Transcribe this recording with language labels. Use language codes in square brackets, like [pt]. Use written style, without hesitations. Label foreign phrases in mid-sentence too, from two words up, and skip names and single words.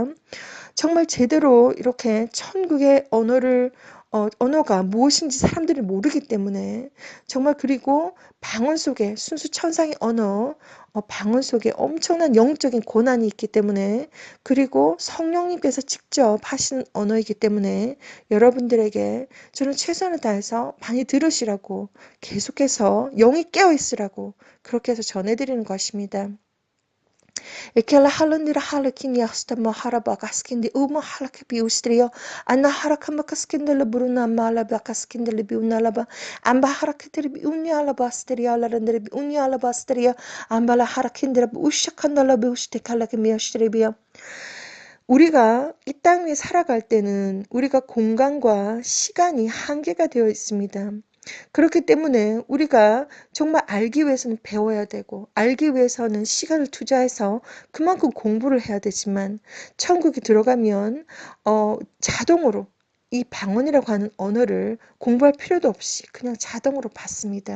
[ko] 정말 제대로 이렇게 천국의 언어가 무엇인지 사람들이 모르기 때문에, 정말, 그리고 방언 속에 순수 천상의 언어, 방언 속에 엄청난 영적인 고난이 있기 때문에, 그리고 성령님께서 직접 하시는 언어이기 때문에, 여러분들에게 저는 최선을 다해서 많이 들으시라고, 계속해서 영이 깨어 있으라고 그렇게 해서 전해드리는 것입니다. Ekela halandira halakin yastama harabakaskindi uma halaka biustrio anna harakambakaskindi lebruna mala bakaskindi lebiunalaba amba harakatiri biunyala bastria la rendere biunyala bastria amba la harakindira biushakanda la biustekala kemiastribia. 우리가 이 땅 위에 살아갈 때는 우리가 공간과 시간이 한계가 되어 있습니다. 그렇기 때문에 우리가 정말 알기 위해서는 배워야 되고 알기 위해서는 시간을 투자해서 그만큼 공부를 해야 되지만 천국에 들어가면 자동으로 이 방언이라고 하는 언어를 공부할 필요도 없이 그냥 자동으로 받습니다.